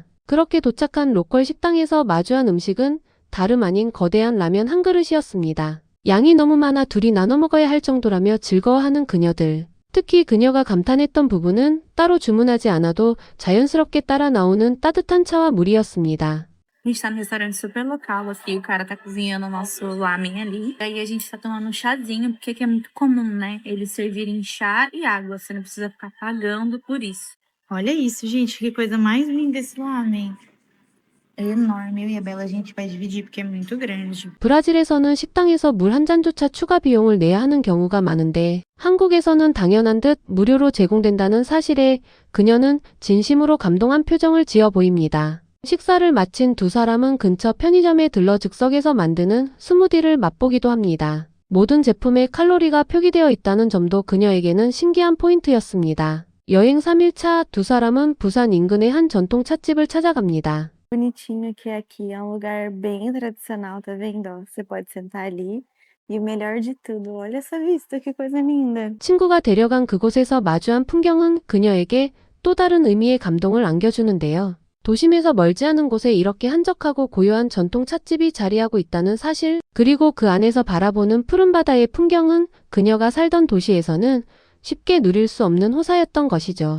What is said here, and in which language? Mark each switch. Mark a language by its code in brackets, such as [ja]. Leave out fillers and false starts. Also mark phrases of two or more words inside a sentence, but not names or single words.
[ko] 그렇게 도착한 로컬 식당에서 마주한 음식은 다름 아닌 거대한 라면 한 그릇이었습니다. 양이 너무 많아 둘이 나눠 먹어야 할 정도라며 즐거워하는 그녀들. 특히 그녀가 감탄했던 부분은 따로 주문하지 않아도 자연스럽게 따라 나오는 따뜻한 차와 물이었습니다. [pt] A gente tá num restaurante super local aqui, o cara tá cozinhando o nosso lamen ali. E aí a gente tá tomando um chazinho, porque aqui é muito comum, né? Eles servirem chá e água, você não precisa ficar pagando por isso. Olha isso, gente, que coisa mais linda esse lamen. É enorme, eu e a Bela a gente vai dividir porque é muito grande. [ko] 브라질에서는 식당에서 물 한 잔조차 추가 비용을 내야 하는 경우가 많은데 한국에서는 당연한 듯 무료로 제공된다는 사실에 그녀는 진심으로 감동한 표정을 지어 보입니다. 식사를 마친 두 사람은 근처 편의점에 들러 즉석에서 만드는 스무디를 맛보기도 합니다. 모든 제품에 칼로리가 표기되어 있다는 점도 그녀에게는 신기한 포인트였습니다. 여행 3일차 두 사람은 부산 인근의 한 전통 찻집을 찾아갑니다. [pt] Bonitinho que aqui é um lugar bem tradicional, tá vendo? Ó, você pode sentar ali. E o melhor de tudo, olha essa vista, que coisa linda. [ko] 친구가 데려간 그곳에서 마주한 풍경은 그녀에게 또 다른 의미의 감동을 안겨주는데요. 도심에서 멀지 않은 곳에 이렇게 한적하고 고요한 전통 찻집이 자리하고 있다는 사실, 그리고 그 안에서 바라보는 푸른 바다의 풍경은 그녀가 살던 도시에서는 쉽게 누릴 수 없는 호사였던 것이죠.